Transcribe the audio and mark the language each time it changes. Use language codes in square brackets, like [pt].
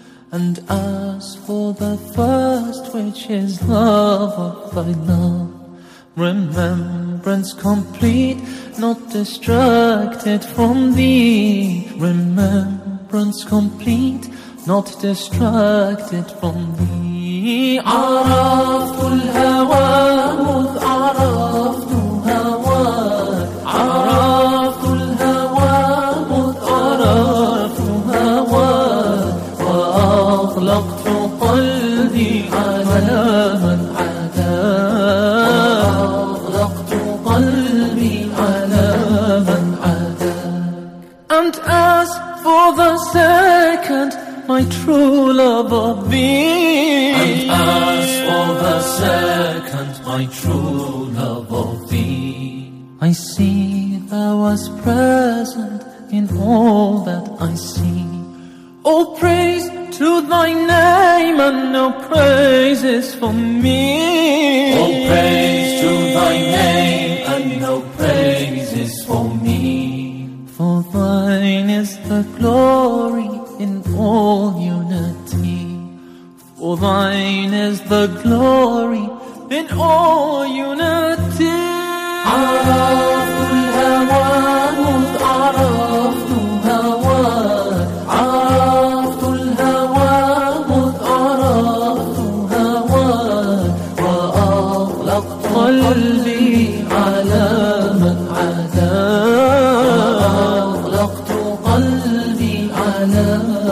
[en] And as for the first, which is love of thy love, remembrance complete, not distracted from thee. Remembrance complete, not distracted from thee. [ar] عرفت الهوى مذ عرفت هواك، عرفت الهوى مذ عرفت هواك، وأغلقت قلبي على من عداك، أغلقت قلبي على من عداك. [en] And as for the second, my true love of thee. And as for the second, my true love of thee. I see thou wast present in all that I see. All praise to thy name, and no praise is for me. All praise to thy name, and no praise is for me. For thine is the glory in all unity. For thine is the glory in all unity. [ar] عرفت الهوى مذ عرفت هواك، عرفت الهوى مذ عرفت هواك، وأغلقت قلبي على من عداك، أغلقت قلبي على